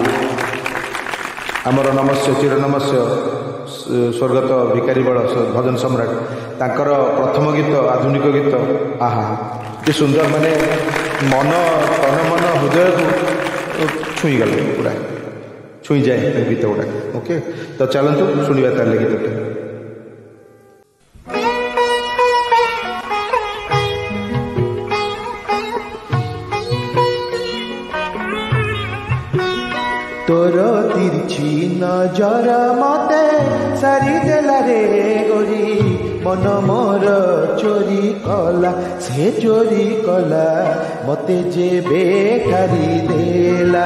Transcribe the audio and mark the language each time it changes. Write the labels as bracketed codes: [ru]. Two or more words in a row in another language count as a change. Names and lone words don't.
[or] ଆମର ନମସ୍ୟ ଚିର ନମସ୍ୟ ସ୍ୱର୍ଗତ ଭିକାରୀ ବଳ ଭଜନ ସମ୍ରାଟ ତାଙ୍କର ପ୍ରଥମ ଗୀତ, ଆଧୁନିକ ଗୀତ, ଆହା କି ସୁନ୍ଦର, ମାନେ ମନ ତନ ମନ ହୃଦୟକୁ ଛୁଇଁଗଲା, ପୁରା ଛୁଇଁଯାଏ ଗୀତ ଗୁଡ଼ାକ। ଓକେ, ତ ଚାଲନ୍ତୁ ଶୁଣିବା ତାହେଲେ ଗୀତଟା। [spv] ତୋର ତିରଛୀ ନଜର ମତେ ସାରି ଦେଲା ରେ ଗୋରୀ, ମନ ମୋର ଚୋରି କଲା, ସେ ଚୋରି କଲା ମତେ ଜେ ବେଖାରି ଦେଲା।